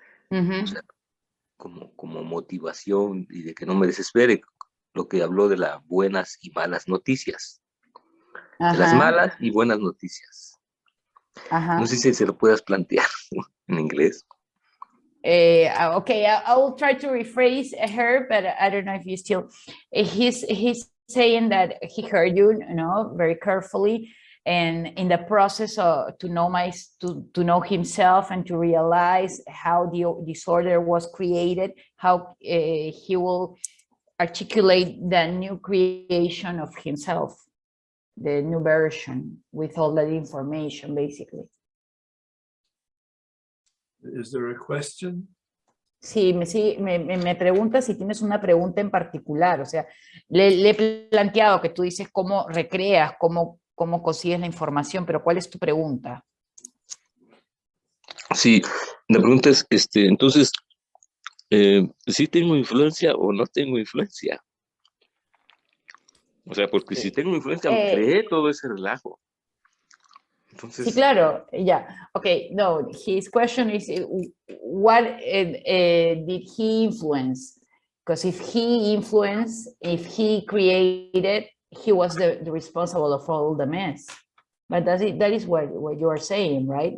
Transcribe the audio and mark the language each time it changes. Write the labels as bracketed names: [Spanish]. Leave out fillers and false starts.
[Spanish] O sea, como motivación y de que no me desespere, lo que habló de las buenas y malas noticias. De las malas y buenas noticias. No sé si se lo puedas plantear en inglés. [English] Okay, I will try to rephrase her, but I don't know if you still. He's saying that he heard you, very carefully, and in the process to know himself and to realize how the disorder was created, how he will articulate the new creation of himself, the new version with all that information, basically. Is there a question? [Spanish] Sí, me pregunta si tienes una pregunta en particular, o sea, le he planteado que tú dices cómo recreas, cómo consigues la información, pero ¿cuál es tu pregunta? Sí, la pregunta es, entonces, ¿sí tengo influencia o no tengo influencia? O sea, porque si tengo influencia, me creé todo ese relajo. Entonces, Sí, claro, yeah. [English] Okay, no, his question is what did he influence? Because if he influenced, if he created, he was the responsible of all the mess. But that is what you are saying, right?